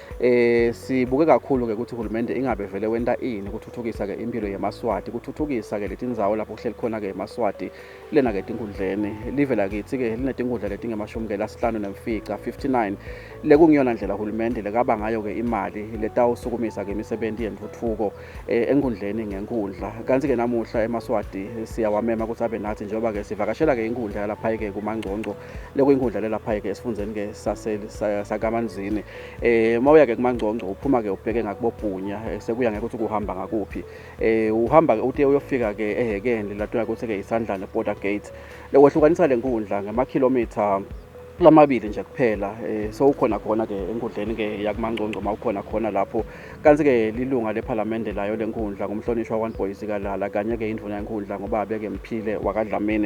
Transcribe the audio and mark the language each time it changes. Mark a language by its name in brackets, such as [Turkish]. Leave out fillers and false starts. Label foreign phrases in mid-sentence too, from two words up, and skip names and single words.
[Swati] Sibuke kakhulu ke ukuthi uhulumende ingabe vele wenta ini kuthuthukisa ke impilo yeMaswati, kuthuthukisa ke letindzawo lapho kuhleli khona ke eMaswati. Lena ke tinkundleni live lakithi ke linetinkundla letingemashumi ke lasihlanu nemfica 59 lekungiyona ndlela uhulumende lekaba ngayo ke imali letawusukumisa ke imisebenti yentuthuko enkundleni ngenkundla. Kanti ke namuhla eMaswati siyawamema ukuthi abe nathi njengoba ke sivakashela ke inkundla lapha ke kuMangcongco lekuyinkundla lelapha ke esifundzeni ke sakaManzini. Mawuya ke kuMangcongco uphuma ke ubheke ngakubobhunya sekuya ngekuthi kuhamba ngakuphi. Uhamba ke uthi uyofika ke ehekeni latona ukuthi ke isandla [English] border gate [Swati] lekwehlukanisa lenkundla ngamakhilomitha lamabili nje kuphela. So ukhona khona ke enkundleni ke yakuMangcongco mawukhona khona lapho. Kanti ke lilunga leParliament layo lenkundla ngumhlonishwa waNboyisi Kalala kanye ke indvuna yenkundla ngoba beke Mphile wakadlamini.